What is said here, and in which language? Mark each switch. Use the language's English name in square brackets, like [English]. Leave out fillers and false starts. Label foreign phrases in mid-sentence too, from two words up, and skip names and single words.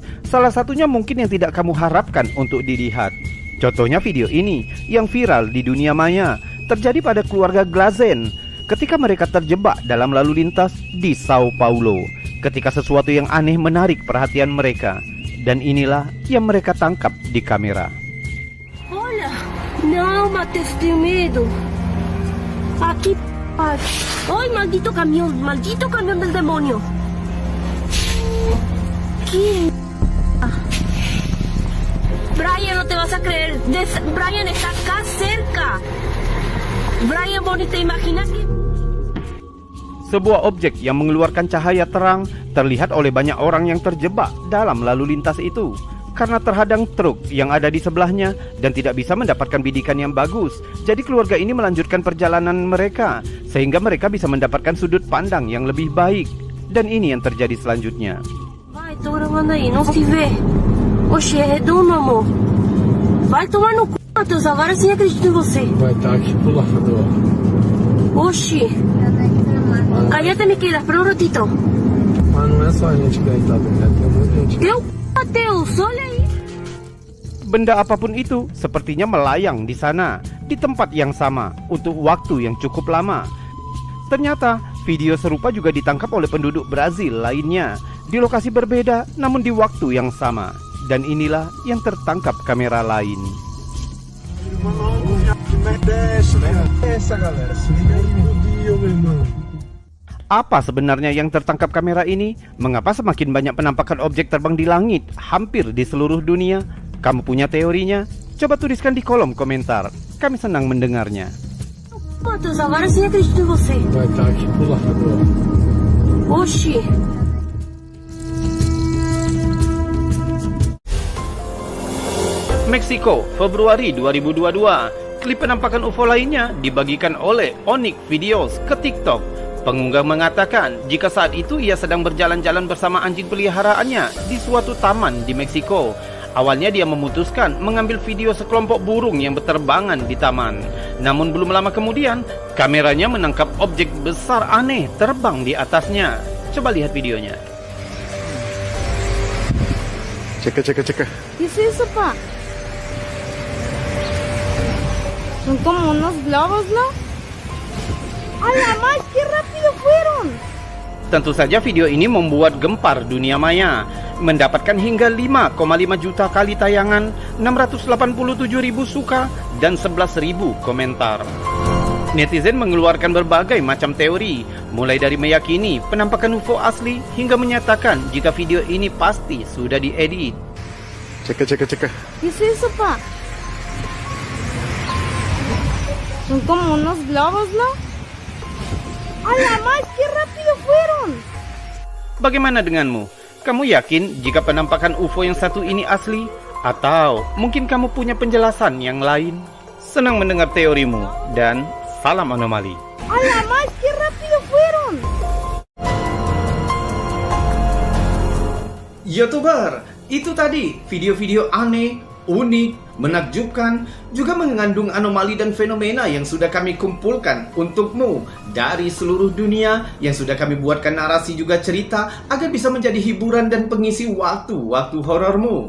[Indonesian] Salah satunya mungkin yang tidak kamu harapkan untuk dilihat. Contohnya video ini yang viral di dunia maya terjadi pada keluarga Glazen ketika mereka terjebak dalam lalu lintas di Sao Paulo. Ketika sesuatu yang aneh menarik perhatian mereka. Dan inilah yang mereka tangkap di kamera. [Spanish] Hola, no mates de medo. Aquí. ¡Ay, maldito camión del demonio! ¿Qué? Brian, no te vas a creer. Brian está acá cerca. Brian, Bonnie, ¿te imaginas que...? [Indonesian] Sebuah objek yang mengeluarkan cahaya terang terlihat oleh banyak orang yang terjebak dalam lalu lintas itu karena terhadang truk yang ada di sebelahnya dan tidak bisa mendapatkan bidikan yang bagus. Jadi keluarga ini melanjutkan perjalanan mereka sehingga mereka bisa mendapatkan sudut pandang yang lebih baik. Dan ini yang terjadi selanjutnya. [Portuguese] Vai, tô gravando aí, não se vê. Oxe, é redondo, amor. Vai tomar no c***, Matheus, agora sim acredito em você. Vai estar aqui pro lado. Oxi. [Spanish] Cállate, Miquela, espera un ratito. [Portuguese] Mas não é só a gente que tá vendo, tem muita gente. Teu Matheus, olha aí. [Indonesian] Benda apapun itu sepertinya melayang di sana, di tempat yang sama, untuk waktu yang cukup lama. Ternyata video serupa juga ditangkap oleh penduduk Brazil lainnya, di lokasi berbeda namun di waktu yang sama. Dan inilah yang tertangkap kamera lain. Apa sebenarnya yang tertangkap kamera ini? Mengapa semakin banyak penampakan objek terbang di langit hampir di seluruh dunia? Kamu punya teorinya? Coba tuliskan di kolom komentar. Kami senang mendengarnya. [Portuguese] Matheus, agora sim acredito em você. Vai estar aqui pro lado. Oxi. [Indonesian] Meksiko, Februari 2022. Klip penampakan UFO lainnya dibagikan oleh Onyx Videos ke TikTok. Pengunggah mengatakan jika saat itu ia sedang berjalan-jalan bersama anjing peliharaannya di suatu taman di Meksiko. Awalnya dia memutuskan mengambil video sekelompok burung yang berterbangan di taman. Namun belum lama kemudian, kameranya menangkap objek besar aneh terbang di atasnya. Coba lihat videonya. [Spanish] Checa. ¿Qué es eso, pa? Son como unos globos, ¿no? ¡A la más! ¡Qué rápido fueron! [Indonesian] Tentu saja video ini membuat gempar dunia maya, mendapatkan hingga 5,5 juta kali tayangan, 687.000 suka, dan 11.000 komentar. Netizen mengeluarkan berbagai macam teori, mulai dari meyakini penampakan UFO asli hingga menyatakan jika video ini pasti sudah diedit. Checa. ¿Qué es eso, pa? Son como unos globos, ¿no? ¡A la más! ¡Qué rápido fueron! Bagaimana denganmu? Kamu yakin jika penampakan UFO yang satu ini asli? Atau mungkin kamu punya penjelasan yang lain? Senang mendengar teorimu dan salam anomali. [Spanish] ¡A la más! ¡Qué rápido fueron! [Indonesian] YouTuber, itu tadi video-video aneh, unik, menakjubkan, juga mengandung anomali dan fenomena yang sudah kami kumpulkan untukmu dari seluruh dunia, yang sudah kami buatkan narasi juga cerita agar bisa menjadi hiburan dan pengisi waktu-waktu horormu.